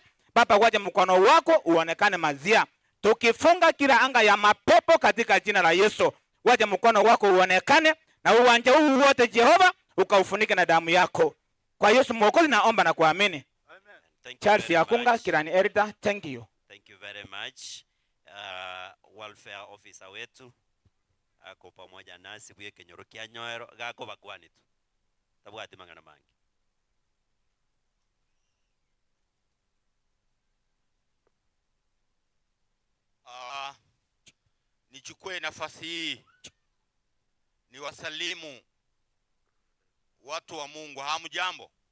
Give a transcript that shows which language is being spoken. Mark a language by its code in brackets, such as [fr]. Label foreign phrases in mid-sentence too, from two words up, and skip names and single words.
[sw] Baba, waje mkono wako uonekane mazia. Tukifunga kila anga ya mapepo katika jina la Yesu. Waje mkono wako uonekane na uwanja huu wote Jehova ukaufunike na damu yako. Kwa Yesu Mwokozi naomba na kuamini. [en] Amen. Charles Yakunga, Kirani Elder, thank you. Thank you very much. Welfare officer [sw] wetu ako pamoja nasi [guz] buye kenyorokia nyoero gako bakwani tu. Tabwati mangana mangi. [sw] Nichukue nafasi hii ni wasalimu watu wa Mungu. Hamjambo.